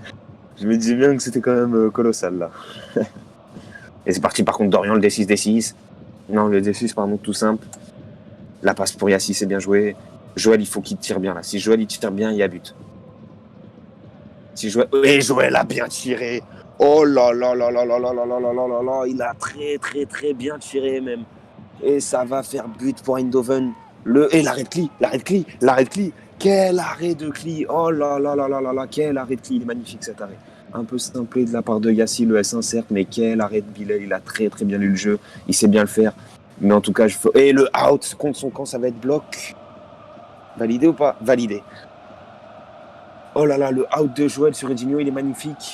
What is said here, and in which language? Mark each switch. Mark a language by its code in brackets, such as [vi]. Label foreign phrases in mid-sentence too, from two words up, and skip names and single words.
[fr] Je me disais bien que c'était quand même colossal là. Et c'est parti par contre Dorian, le D6, D6. Non, le D6, pardon, tout simple. La passe pour Yassi, c'est bien joué. Joël, il faut qu'il tire bien là. Si Joël il tire bien, il y a but. Si Joël... Et Joël a bien tiré. Oh là là là là là là là là là là là là. Il a très très très bien tiré même. Et ça va faire but pour Eindhoven. Et l'arrêt de Klee, l'arrêt de Klee, l'arrêt de Klee. Quel arrêt de Klee. Oh là là là là là là. Quel arrêt de Klee. Il est magnifique cet arrêt. Un peu simplé de la part de Yassi, le S1 certes, mais quel arrêt de Bilal. Il a très très bien lu le jeu. Il sait bien le faire. Mais en tout cas, et le out contre son camp, ça va être bloc. Validé ou pas? Validé. Oh là là, le out de Joël sur Edinho, il est magnifique.